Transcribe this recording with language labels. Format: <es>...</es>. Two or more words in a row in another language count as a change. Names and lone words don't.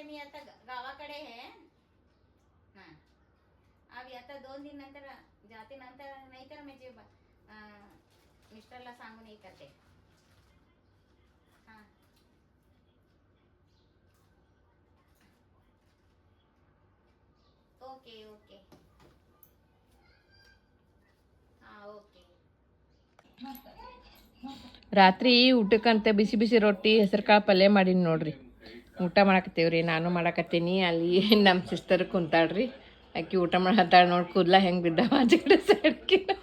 <mr>मी आता गावाकडे आहे. अभी आता 2 दिन नंतर जाते. नंतर नाही तर म्हणजे मिस्टरला सांगून हे करते.</mr> <en>okay okay.</en> <kn>ಓಕೆ. ರಾತ್ರಿ ಊಟಕ್ಕಂತ ಬಿಸಿ ಬಿಸಿ ರೊಟ್ಟಿ ಹೆಸರು ಕಾಳು ಪಲ್ಯ ಮಾಡೀನಿ ನೋಡ್ರಿ. ಊಟ ಮಾಡಕತ್ತೀವ್ರಿ. ನಾನು ಮಾಡಕತ್ತೀನಿ. ಅಲ್ಲಿ ನಮ್ಮ ಸಿಸ್ಟರ್ ಕುಂತಾಳ್ರಿ. ಆಕಿ ಊಟ ಮಾಡತ್ತಾಳ ನೋಡಿ. ಕೂದಲ ಹೆಂಗೆ ಬಿದ್ದಾವ ಆಚೆ ಕಡೆ ಸೈಡ್ಗೆ.</kn>